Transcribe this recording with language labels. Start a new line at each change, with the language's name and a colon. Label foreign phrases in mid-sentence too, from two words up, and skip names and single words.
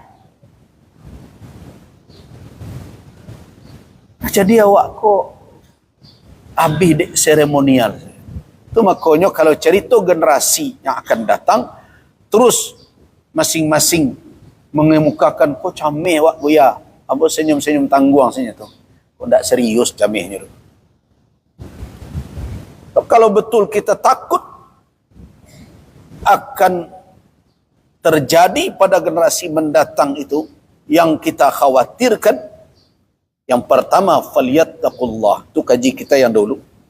Minangkabau: Jadi awak kok habis dek seremonial.
Indonesian: Itu makanya kalau cerita generasi yang akan datang, terus masing-masing mengemukakan
Minangkabau: kok camih awak buya. Apa senyum-senyum tangguang saja tu. Kok tak serius camihnya tu.
Indonesian: Kalau betul kita takut akan terjadi pada generasi mendatang itu, yang kita khawatirkan, yang pertama, falyattaqullah. Itu kaji kita yang dulu.